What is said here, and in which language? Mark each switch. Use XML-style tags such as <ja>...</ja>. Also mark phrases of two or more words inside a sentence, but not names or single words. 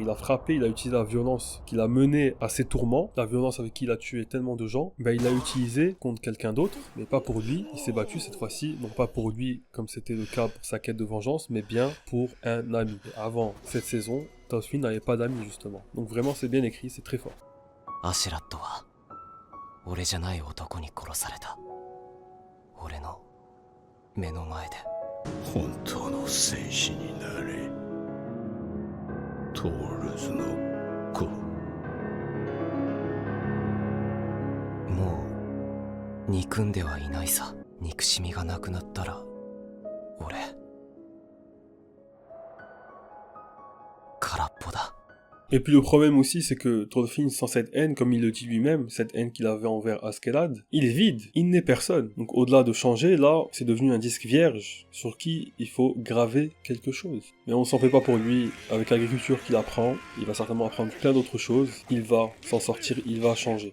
<fr>Il a frappé, il a utilisé la violence qu'il a menée à ses tourments, la violence avec qui il a tué tellement de gens, ben il l'a utilisé contre quelqu'un d'autre, mais pas pour lui. Il s'est battu cette fois-ci, non pas pour lui comme c'était le cas pour sa quête de vengeance, mais bien pour un ami. Et avant cette saison, Thorfinn n'avait pas d'amis justement. Donc vraiment c'est bien écrit, c'est très fort.</fr> <ja>アシュラットは俺じゃない男に殺された。俺の目の前で。本当の戦士になれ。トールズの子。もう憎んではいないさ。憎しみがなくなったら俺空っぽだ。</ja> <fr>Et puis le problème aussi, c'est que Thorfinn, sans cette haine, comme il le dit lui-même, cette haine qu'il avait envers Askeladd, il est vide, il n'est personne. Donc au-delà de changer, là, c'est devenu un disque vierge sur qui il faut graver quelque chose. Mais on s'en fait pas pour lui, avec l'agriculture qu'il apprend, il va certainement apprendre plein d'autres choses, il va s'en sortir, il va changer.</fr>